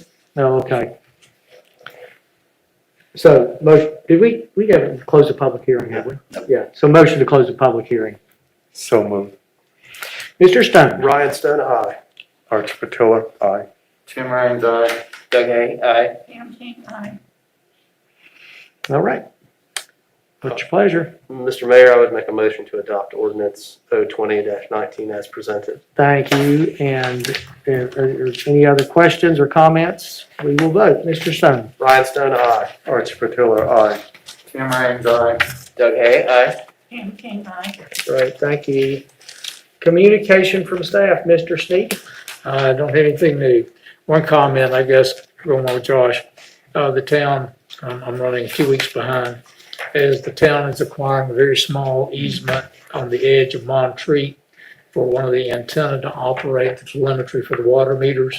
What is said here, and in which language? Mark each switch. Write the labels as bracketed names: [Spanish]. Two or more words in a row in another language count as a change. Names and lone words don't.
[English] No, okay. So, motion, did we haven't closed the public hearing, have we? No. Yeah, so motion to close the public hearing. So moved. Mr. Stone? Ryan Stone, aye. Archie Patillo, aye. Tim Raines, aye. Doug Hay, aye. Pam King, aye. All right. What's your pleasure? Mr. Mayor, I would make a motion to adopt ordinance 020-19 as presented. Thank you. And if there's any other questions or comments, we will vote. Mr. Stone? Ryan Stone, aye. Archie Patillo, aye. Tim Raines, aye. Doug Hay, aye. Pam King, aye. Great, thank you. Communication from staff, Mr. Sneak? I don't have anything new. One comment, I guess, going on with Josh. The town, I'm running a few weeks behind, as the town is acquiring a very small easement on the edge of Montreat for one of the antenna to operate the telemetry for the water meters.